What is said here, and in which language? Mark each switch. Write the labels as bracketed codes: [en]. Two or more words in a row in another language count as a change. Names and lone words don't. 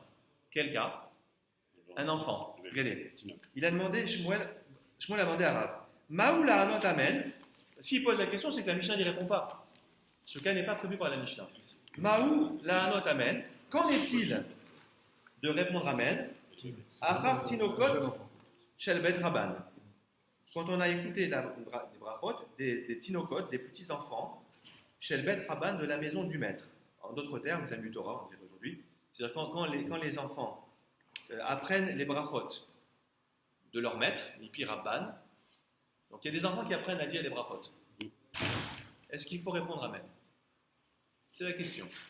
[fr] Quel cas? Un enfant. Regardez. Il a demandé, Shmuel a demandé à Rav, [he] מהו לענות אמן. [fr] S'il pose la question, c'est que la Mishnah n'y répond pas. Ce cas n'est pas prévu par la Mishnah. [he] מהו לענות אמן. [fr] Qu'en est-il de répondre amen? [he] אחר תינוקות של בית רבן. [fr] Quand on a écouté des brachot, des tinokot, des petits enfants, [he] של בית רבן, [fr] de la maison du maître. En d'autres termes, la Torah, on dirait aujourd'hui. C'est-à-dire quand les enfants apprennent les brachot de leur maître, [he] מפי רבן. [fr] Donc il y a des enfants qui apprennent à dire les brachot. Est-ce qu'il faut répondre amen? C'est la question.